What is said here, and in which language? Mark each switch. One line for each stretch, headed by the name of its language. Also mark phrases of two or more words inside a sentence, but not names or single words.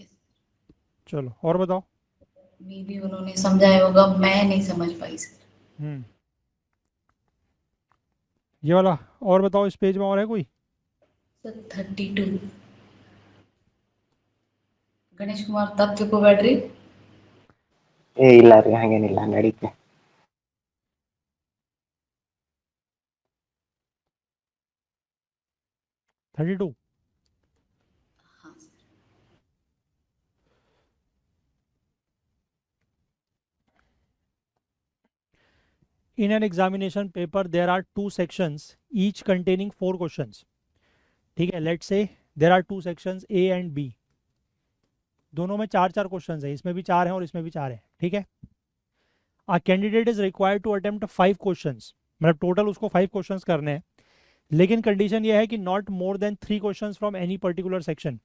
Hindi: चलो और बताओ। मे भी उन्होंने समझाया होगा, मैं नहीं समझ पाई सर। हम्म, ये वाला और बताओ, इस पेज में और है कोई। सर 32। गणेश कुमार तब को बैटरी।
Kannada: ಏ ಇಲ್ಲ ರೀ ಹಾಗೇನಿಲ್ಲ ನಡೀತೆ. 32।
Hindi: हाँ सर।
English: In an examination paper there are 2 sections each containing 4 questions।
Hindi: ठीक है,
English: let's say there are 2 sections A and B,
Hindi: दोनों में 4-4 क्वेश्चंस हैं, इसमें भी 4 हैं और इसमें भी 4 हैं। ठीक है,
English: a candidate is required to attempt 5 questions,
Hindi: मतलब टोटल उसको 5 क्वेश्चंस करने हैं, लेकिन कंडीशन ये है कि
English: not more than 3 questions from any particular section.